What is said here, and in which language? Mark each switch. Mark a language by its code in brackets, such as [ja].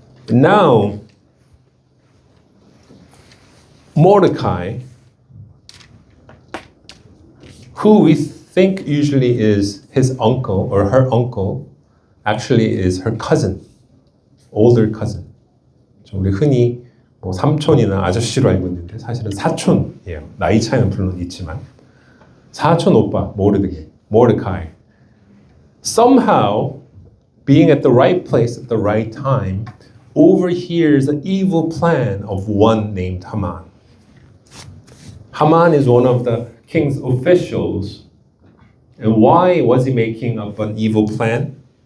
[en] Now, Mordecai, who we think usually is his uncle or her uncle, actually is her cousin, older cousin. [ko] 우리 흔히 뭐 삼촌이나 아저씨로 알고 있는데 사실은 사촌이에요. 나이 차이는 물론 있지만 사촌 오빠 Mordecai. [en] Somehow, being at the right place at the right time, overhears an evil plan of one named Haman. Haman is one of the king's officials. And why was he making up an evil plan?